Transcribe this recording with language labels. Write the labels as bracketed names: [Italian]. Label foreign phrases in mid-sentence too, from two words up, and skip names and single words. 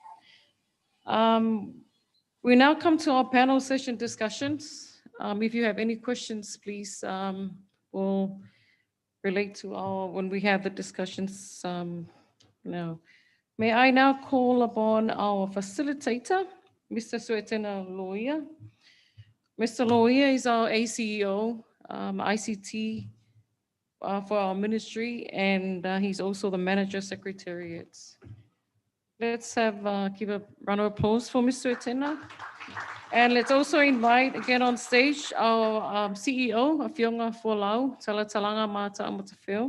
[English] We now come to our panel session discussions. If you have any questions, please, we'll relate to when we have the discussions now. May I now call upon our facilitator, Mr. Suetena Loia. Mr. Loia is our ACEO, ICT for our ministry, and he's also the manager secretariat. Let's give a round of applause for Mr. Suetena. And let's also invite again on stage our CEO, Awhiunga Folau, Talatalanga Mata Amatawheo.